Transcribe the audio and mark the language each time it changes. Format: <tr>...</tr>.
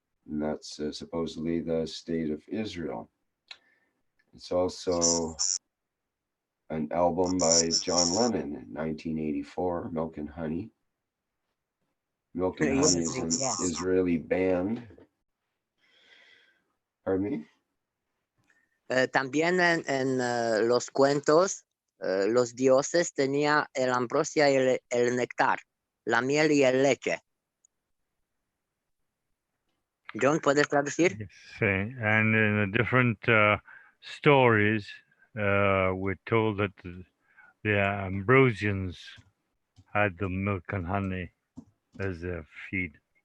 <en>And that's supposedly the state of Israel. It's also an album by John Lennon in 1984, Milk and Honey. Milk and Honey is an Israeli band. Pardon me?</en> <es>También en los cuentos, los dioses tenían el ambrosia y el néctar, la miel y el leche. John, ¿puedes traducir?</es> <en>Yes, and in the different stories, we're told that the Ambrosians had the milk and honey as their feed.</en>